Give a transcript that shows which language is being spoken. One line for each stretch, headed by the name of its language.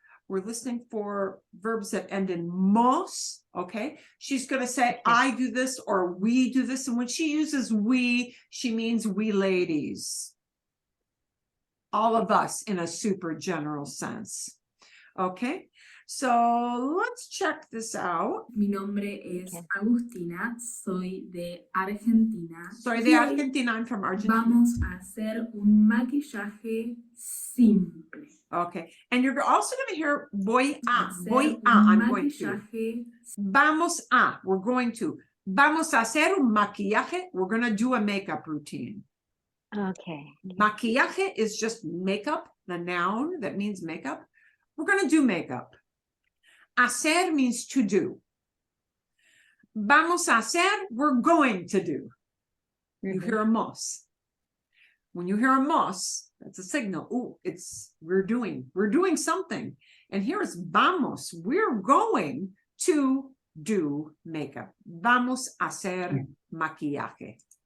English: We're listening for verbs that end in mos, okay? She's going to say, I do this or we do this. And when she uses we, she means we ladies. All of us in a super general sense. Okay? So let's check this out.
Spanish: Mi nombre es Agustina, soy de Argentina. Soy de Argentina,
English: I'm from Argentina.
Spanish: Vamos a hacer un maquillaje simple.
English: Okay, and you're also going to hear voy a, I'm going to. Vamos a, we're going to.
Spanish: Vamos a hacer un maquillaje,
English: we're going to do a makeup routine. Okay. Maquillaje is just makeup, the noun that means makeup. We're going to do makeup. Hacer means to do.
Spanish: Vamos a hacer,
English: we're going to do. You hear a mos. When you hear a mos, that's a signal. Oh, we're doing something. And here it's vamos. We're going to do makeup.
Spanish: Vamos a hacer maquillaje.